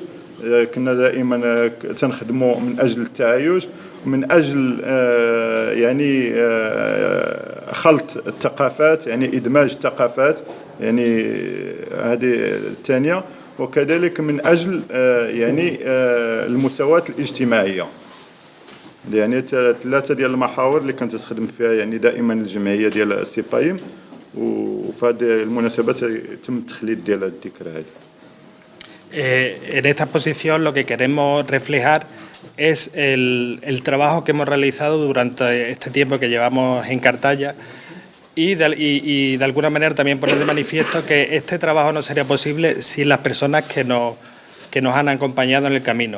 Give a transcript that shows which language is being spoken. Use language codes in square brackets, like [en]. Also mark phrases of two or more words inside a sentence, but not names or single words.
[ar] كنا دائما تنخدموا من اجل التعايش، من اجل يعني خلط الثقافات، يعني ادماج الثقافات، يعني هذه الثانيه. وكذلك من اجل يعني المساواة الاجتماعيه. يعني 3 ديال المحاور اللي كانت تخدم فيها يعني دائما الجمعيه ديال السيبايم، وفي هذه المناسبات تم التخليد ديال الذكرى هذه. [es] En esta exposición lo que queremos reflejar es el trabajo que hemos realizado durante este tiempo que llevamos en Cartaya y de alguna manera también poner de manifiesto que este trabajo no sería posible sin las personas que nos han acompañado en el camino.